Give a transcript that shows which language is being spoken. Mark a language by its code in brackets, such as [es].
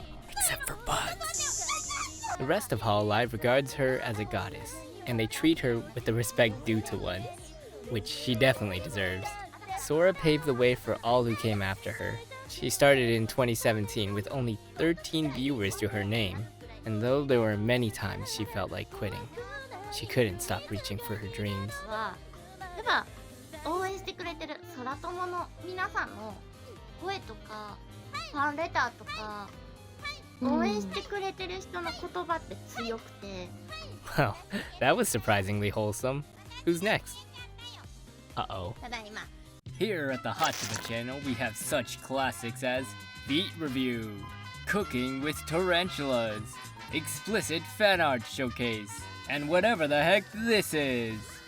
[en] Except for bugs. The rest of Hololive regards her as a goddess, and they treat her with the respect due to one, which she definitely deserves. Sora paved the way for all who came after her. She started in 2017 with only 13 viewers to her name, and though there were many times she felt like quitting, she couldn't stop reaching for her dreams. [ja] 例えば応援してくれてる空友の皆さんの声とかファンレターとか応援してくれてる人の言葉って強くて [en] Well, that was surprisingly wholesome. Who's next? Uh-oh. [ja] ただいま [en] Here at the Hachiba channel, we have such classics as Beat Review, Cooking with Tarantulas, Explicit Fan Art Showcase, and whatever the heck this is.